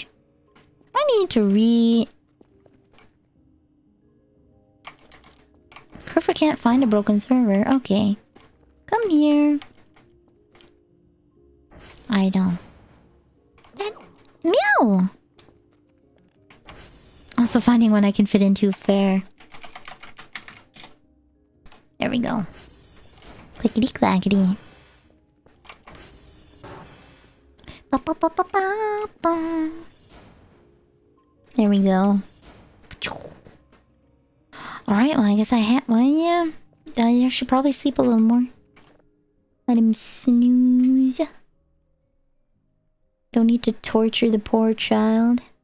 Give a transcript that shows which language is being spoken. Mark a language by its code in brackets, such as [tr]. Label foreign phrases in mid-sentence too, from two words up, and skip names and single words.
[en] I need to Kerfer can't find a broken server. Okay. Come here. I don't. That... Meow! Also finding one I can fit into fair. There we go. Clickety clackety. Ba ba ba ba ba ba. There we go. Alright, well I guess I have... Well, yeah. I should probably sleep a little more. Let him snooze. Don't need to torture the poor child.